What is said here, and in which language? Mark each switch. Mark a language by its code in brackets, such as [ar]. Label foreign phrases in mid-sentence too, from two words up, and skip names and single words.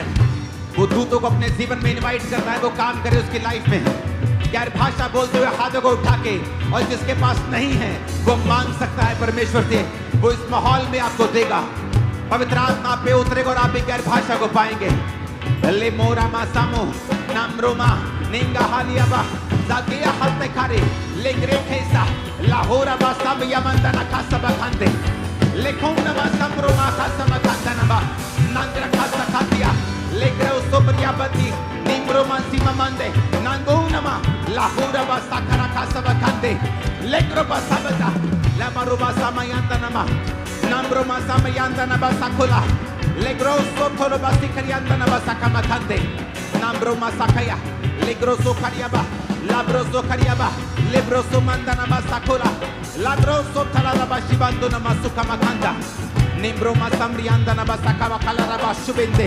[hi] वो दूतों को अपने जीवन में इनवाइट करता है, वो काम करे उसकी लाइफ में। गैर भाषा बोलते हुए हाथों को उठा के, और जिसके पास नहीं है वो मांग सकता है परमेश्वर से, वो इस माहौल में आपको देगा। पवित्र आत्मा पे उतरेगा और आप भी गैर भाषा को पाएंगे। ले मोरा मा सामो नामरोमा निंगा हालियाबा जागिया हत्ते खारे लेग्रे खेसा लाहोरा बा सब यमंदना खासबा खांदे लेखोना बा समरोमा खासबा खांदना नांगरा खासा खातिया लेग्रे उसोबरिया बदी निम्रोमा सीमा मंदे नांगोनमा लाहोरा बा साखरा खासबा खांदे लेग्रो बा सबता लामारुबा समायंदनमा नाम्रोमा समायंदना साखोला लेग्रो सोथोरो बा सिखरियंदना साकमा खांदे नाम्रोमा साखया लेग्रोसो खरियाबा लाब्रोसो खरियाबा लेब्रोसो मंदनामा साकोला लाब्रोसो थलाराबा शिबांदोनामा सुकामा खांदा निम्ब्रोमा समरियांदनामा साकावा कलाराबा शुबेंदे।